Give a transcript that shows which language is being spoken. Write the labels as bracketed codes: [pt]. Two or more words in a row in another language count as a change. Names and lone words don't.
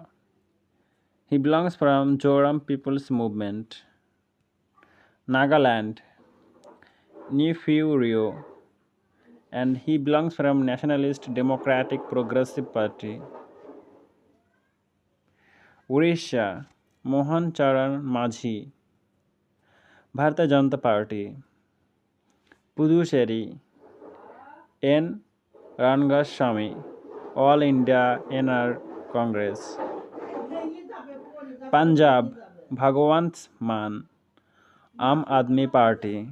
[en] He belongs from Joram People's Movement. Nagaland, Neiphiu Rio, and he belongs from Nationalist Democratic Progressive Party. Odisha, Mohan Charan Majhi, Bharatiya Janata Party. Puducherry, N. Rangaswamy, All India NR Congress. Punjab, Bhagwant Mann, Aam Aadmi Party.